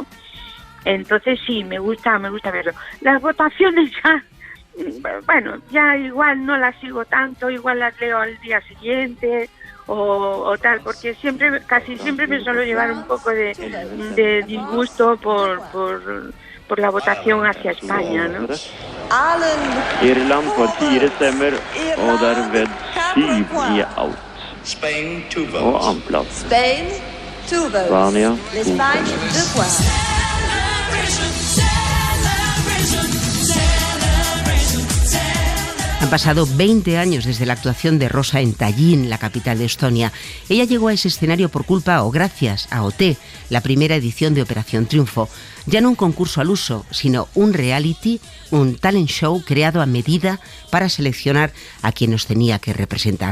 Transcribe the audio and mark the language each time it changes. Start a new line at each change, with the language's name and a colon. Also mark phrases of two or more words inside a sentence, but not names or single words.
Spanish: Entonces sí, me gusta verlo. Las votaciones ya, bueno, ya igual no las sigo tanto, igual las leo al día siguiente o tal, porque casi siempre me suelo llevar un poco de disgusto por la votación hacia España, ¿no?
Norwegian: Irland får 4 stemmer, og derved 7 i out. Og annenplass. Spania 2 stemmer.
Spanish: Han pasado 20 años desde la actuación de Rosa en Tallinn, la capital de Estonia. Ella llegó a ese escenario por culpa o gracias a OT, la primera edición de Operación Triunfo. Ya no un concurso al uso, sino un reality, un talent show creado a medida para seleccionar a quien nos tenía que representar.